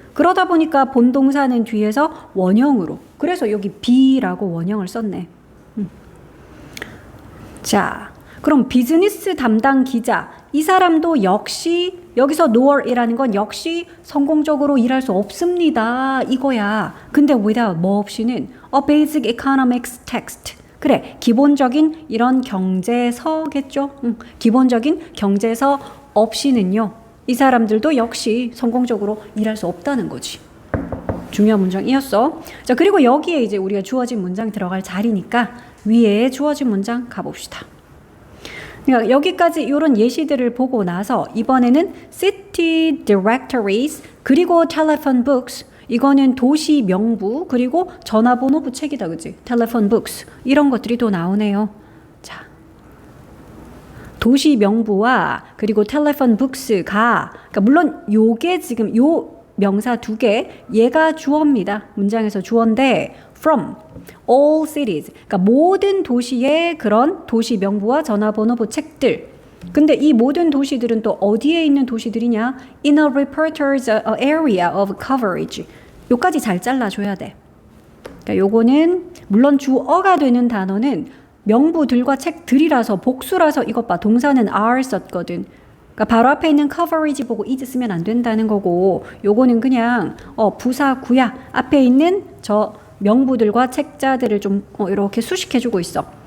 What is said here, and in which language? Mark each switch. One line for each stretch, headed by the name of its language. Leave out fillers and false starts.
Korean: 그러다 보니까 본동사는 뒤에서 원형으로. 그래서 여기 be라고 원형을 썼네. 자, 그럼 비즈니스 담당 기자. 이 사람도 역시 여기서 nor이라는 건 역시 성공적으로 일할 수 없습니다. 이거야. 근데 without 뭐 없이는
English: a basic economics text.
Korean: 그래, 기본적인 이런 경제서겠죠. 기본적인 경제서 없이는요. 이 사람들도 역시 성공적으로 일할 수 없다는 거지. 중요한 문장이었어. 자, 그리고 여기에 이제 우리가 주어진 문장 들어갈 자리니까 위에 주어진 문장 가봅시다. 그러니까 여기까지 이런 예시들을 보고 나서 이번에는 city directories 그리고 telephone books 이거는 도시 명부 그리고 전화번호부 책이다, 그치? telephone books 이런 것들이 또 나오네요. 자, 도시 명부와 그리고 telephone books가 그러니까 물론 요게 지금 요 명사 두 개 얘가 주어입니다. 문장에서 주어인데
English: from all cities
Korean: 그러니까 모든 도시의 그런 도시 명부와 전화번호부 책들. 근데 이 모든 도시들은 또 어디에 있는 도시들이냐?
English: In a reporter's area of coverage.
Korean: 요까지 잘 잘라줘야 돼. 그러니까 요거는 물론 주어가 되는 단어는 명부들과 책들이라서 복수라서 이것 봐. 동사는 are 썼거든. 그러니까 바로 앞에 있는 coverage 보고 is 쓰면 안 된다는 거고 요거는 그냥 부사 구야. 앞에 있는 저 명부들과 책자들을 좀 이렇게 수식해주고 있어.